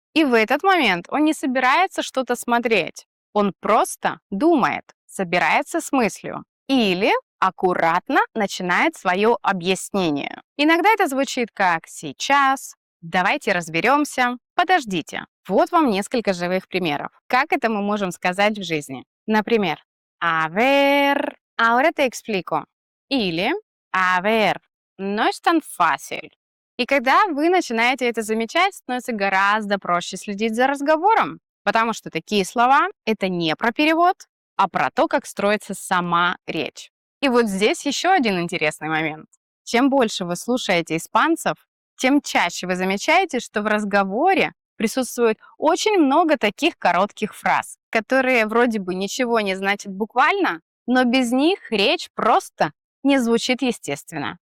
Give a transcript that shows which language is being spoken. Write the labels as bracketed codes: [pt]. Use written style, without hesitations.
[ru] И в этот момент он не собирается что-то смотреть. Он просто думает, собирается с мыслью. Или аккуратно начинает свое объяснение. Иногда это звучит как «сейчас», «давайте разберемся», «подождите». Вот вам несколько живых примеров. Как это мы можем сказать в жизни? [es] Например, «a ver, ahora te explico». Или «a ver, no es tan fácil». [ru] И когда вы начинаете это замечать, становится гораздо проще следить за разговором, потому что такие слова — это не про перевод, а про то, как строится сама речь. И вот здесь еще один интересный момент. Чем больше вы слушаете испанцев, тем чаще вы замечаете, что в разговоре присутствует очень много таких коротких фраз, которые вроде бы ничего не значат буквально, но без них речь просто не звучит естественно.